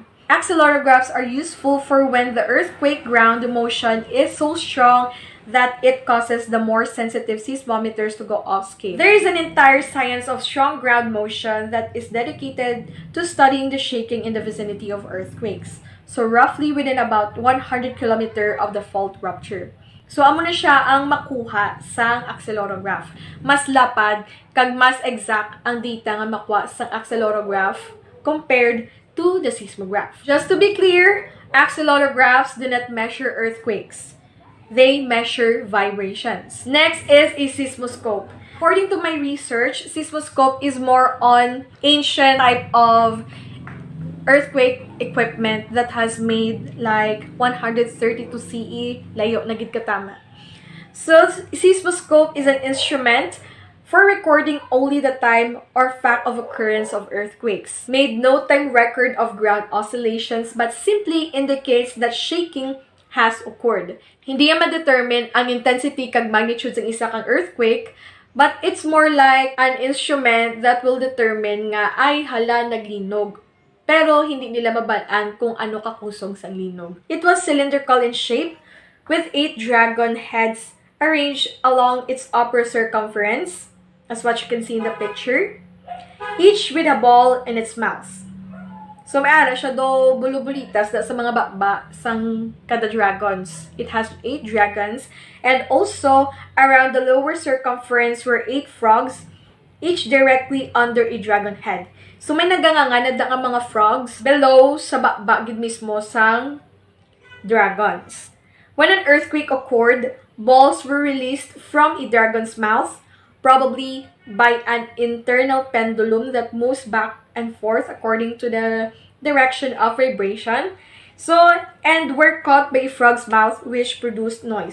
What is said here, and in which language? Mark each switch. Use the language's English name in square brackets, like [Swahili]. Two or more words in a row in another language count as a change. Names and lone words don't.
[English] Accelerographs are useful for when the earthquake ground motion is so strong that it causes the more sensitive seismometers to go off scale. There is an entire science of strong ground motion that is dedicated to studying the shaking in the vicinity of earthquakes. So roughly within about 100 km of the fault rupture. [Hiligaynon] So amo na siya ang makuha sa accelerometer. Mas lapad kag mas exact ang data nga makuha sa accelerometer [English] compared to the seismograph. Just to be clear, accelerographs do not measure earthquakes. They measure vibrations. Next is a seismoscope. According to my research, seismoscope is more on ancient type of earthquake equipment that has made like 132 CE, [Hiligaynon] layo na gid katama. [English] So, seismoscope is an instrument for recording only the time or fact of occurrence of earthquakes. Made no time record of ground oscillations but simply indicates that shaking has occurred. [Hiligaynon] Hindi yan ma-determine ang intensity kag magnitude ng isa kang earthquake, [English] but it's more like an instrument that will determine nga [Hiligaynon] ay hala naglinog. Pero hindi nila mabalaan kung ano kakusog sa linog. [English] It was cylindrical in shape with 8 dragon heads arranged along its upper circumference, as what you can see in the picture, each with a ball in its mouth. So, [Hiligaynon] may ara siya do bulubulitas sa mga bakba sang kada dragons. [English] It has 8 dragons, and also around the lower circumference were 8 frogs, each directly under a dragon head. So, [Hiligaynon] may naganganganad ang mga frogs below sa bakba gid mismo sang dragons. [English] When an earthquake occurred, balls were released from a dragon's mouth, probably by an internal pendulum that moves back and forth according to the direction of vibration. So, and were caught by a frog's mouth, which produced noise.